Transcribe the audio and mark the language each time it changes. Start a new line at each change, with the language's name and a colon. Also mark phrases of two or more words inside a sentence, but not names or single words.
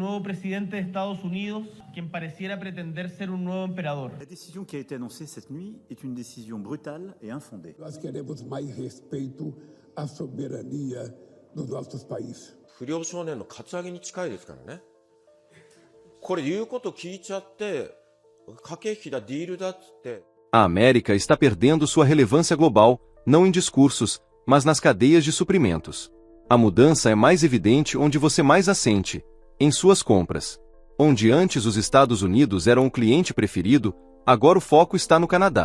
Spanish: nuevo presidente de Estados Unidos, quien pareciera pretender ser un nuevo emperador.
French: La décision qui a été annoncée cette nuit est une décision brutale et infondée.
Portuguese: Nós queremos mais respeito à soberania dos nossos países.
Japanese: 不良少年のカツアゲに近いですからね。これ言うこと聞いちゃって、駆け引きだ、ディールだっつって。
Portuguese: A América está perdendo sua relevância global, não em discursos, mas nas cadeias de suprimentos. A mudança é mais evidente onde você mais a sente, em suas compras. Onde antes os Estados Unidos eram o cliente preferido, agora o foco está no Canadá.